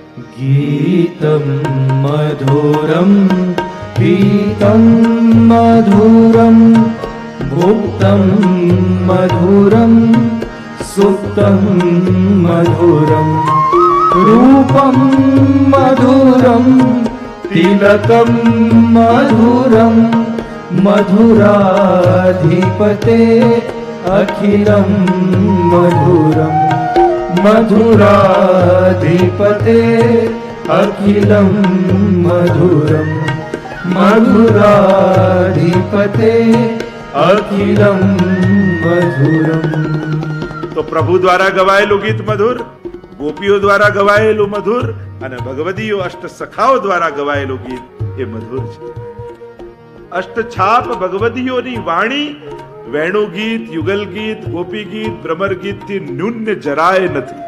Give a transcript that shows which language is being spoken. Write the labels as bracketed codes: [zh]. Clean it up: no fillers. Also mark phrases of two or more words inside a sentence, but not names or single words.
[sa] ગીતમ મધુરમ પીતમ મધુરમ ભુક્તમ મધુરમ સુપ્તમ મધુરમ રૂપમ મધુરમ તિલકમ મધુરમ મધુરાધિપતે અખિલમ મધુરમ મધુરાધિપતે અખિલમ મધુરમ મધુરાધિપતે અખિલમ મધુરમ. [gu] તો પ્રભુ દ્વારા ગવાયેલું ગીત મધુર, ગોપીઓ દ્વારા ગવાયેલું મધુર, અને ભગવદીઓ અષ્ટ સખાઓ દ્વારા ગવાયેલું ગીત એ મધુર છે. અષ્ટછાપ ભગવદીઓની વાણી વેણુ ગીત, યુગલ ગીત, ગોપી ગીત, ભ્રમર ગીત થી ન્યૂન જરાય નથી.